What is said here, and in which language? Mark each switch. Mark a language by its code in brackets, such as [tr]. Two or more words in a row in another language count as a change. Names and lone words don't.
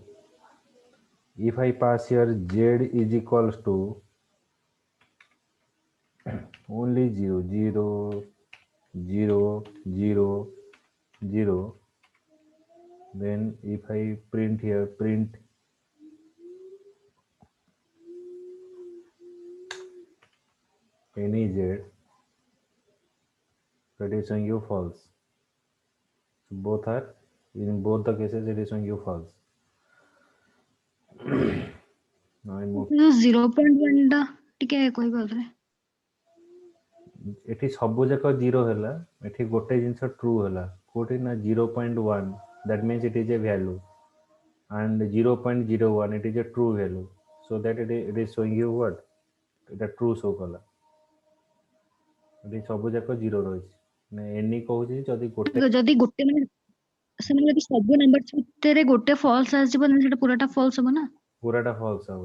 [en] If I pass here z is equals to only 0, 0, 0, 0, 0, then if I print here, print any z, that is showing you false. So both are, in both the cases it is showing you false. Now I move. [or] 0.1 ଟା ଟିକେ କହିପାରିବେ? ଏଠି ସବୁ ଯାକ 0 ହେଲା, ଏଠି ଗୋଟେ ଜିନିଷ true ହେଲା, କୋଉଠି ନା 0.1, [en] that means it is a value, and 0.01 it is a true value, so that it is showing you what, এটা true show କଲା। [or] ଏଠି ସବୁ ଯାକ 0 ରହିଛି, ମାନେ any କହୁଛି ଯଦି ଗୋଟେ ଯଦି ଗୋଟେ ମାନେ ସେମାନେ ଯଦି ସବୁ ନମ୍ବର ଭିତରେ ଗୋଟେ ଫଲ୍ସ ଆସିଯିବ then ସେଟା ପୁରାଟା ଫଲ୍ସ ହବ ନା? ପୁରାଟା ଫଲ୍ସ ହବ।